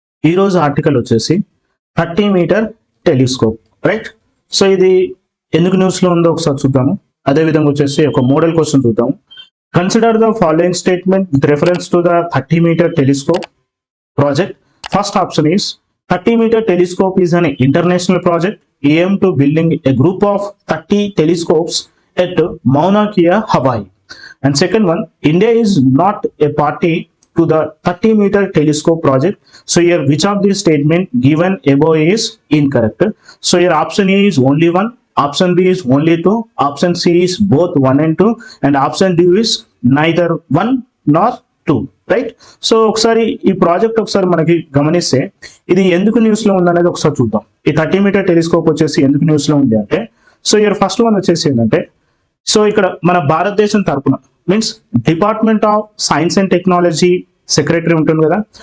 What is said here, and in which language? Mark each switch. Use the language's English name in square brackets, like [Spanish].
[Telugu] ఈరోజు ఆర్టికల్ వచ్చేసి 30 metre telescope, right. So ఇది ఎందుకు న్యూస్లో ఉందో ఒకసారి చూద్దాము. అదేవిధంగా వచ్చేసి ఒక మోడల్ క్వశ్చన్ చూద్దాము. [English] Consider the following statement with reference to the 30 metre telescope project. First option is 30 meter telescope is an international project aimed to building a group of 30 telescopes at Mauna Kea, Hawaii. And second one, India is not a party to the 30 meter telescope project. So here which of these statement given above is incorrect? So here option A is only one, option B is only two, option C is both 1 and 2, and option D is neither 1 nor 2, right. [Telugu] So ఒకసారి ఈ project ఒకసారి మనకి గమనిస్తే ఇది ఎందుకు news లో ఉంది అనేది ఒకసారి చూద్దాం. ఈ 30 మీటర్ టెలిస్కోప్ వచ్చేసి ఎందుకు న్యూస్ లో ఉంది అంటే, సో ఇక్కడ ఫస్ట్ వన్ వచ్చేసి ఏంటంటే, సో ఇక్కడ మన భారతదేశం తరపున means department of science and technology secretary ఉంటుంది కదా.